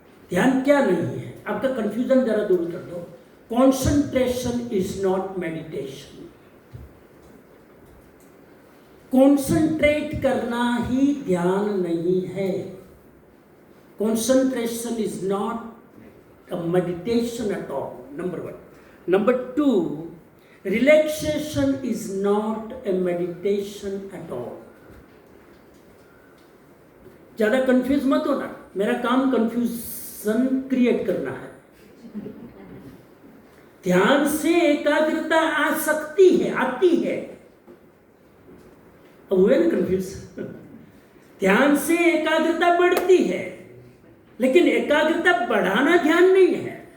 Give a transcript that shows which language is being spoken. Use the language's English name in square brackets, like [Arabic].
[Hindi] ध्यान क्या नहीं है, आपका कंफ्यूजन जरा दूर कर दो। [English] Concentration is not meditation. [Hindi] Concentrate करना ही ध्यान नहीं है। [English] Concentration is not a meditation at all, number 1। Number 2, relaxation is not a meditation at all. [Hindi] ज्यादा कंफ्यूज मत होना, मेरा काम कंफ्यूजन क्रिएट करना है। ध्यान से एकाग्रता आ सकती है, आती है। अब हुए ना कंफ्यूज? ध्यान से एकाग्रता बढ़ती है, लेकिन एकाग्रता बढ़ाना ध्यान नहीं है।